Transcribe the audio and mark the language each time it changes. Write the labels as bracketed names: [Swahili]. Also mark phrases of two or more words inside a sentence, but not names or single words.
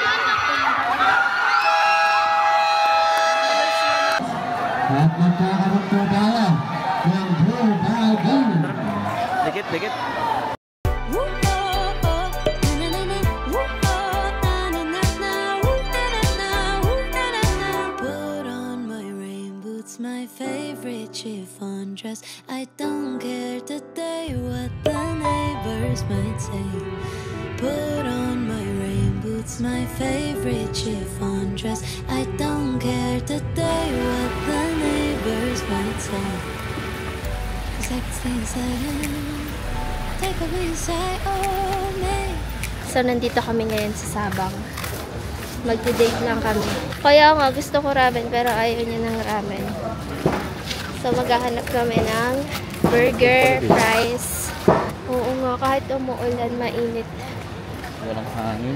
[Filipino] At magkakaroon po tayo ng Blue Ball Game. Dikit, dikit. Woo, oh, oh, na na na, woo, oh, na na na na, woo, na na na, woo, na na na. [English] Put on my rain boots, my favorite chiffon dress. I don't care today what the neighbors might say. Put on my rain boots, my favorite chiffon dress. I don't care today what the neighbors might say. 'Cause I can stay inside. Take a inside of me. [Filipino] So, nandito kami ngayon sa Sabang. Magdi-date lang kami. Kaya nga, gusto ko ramen, pero ayaw niya ng ramen. So, maghahanap kami ng burger, fries. Oo nga, kahit umuulan, mainit. Walang hangin.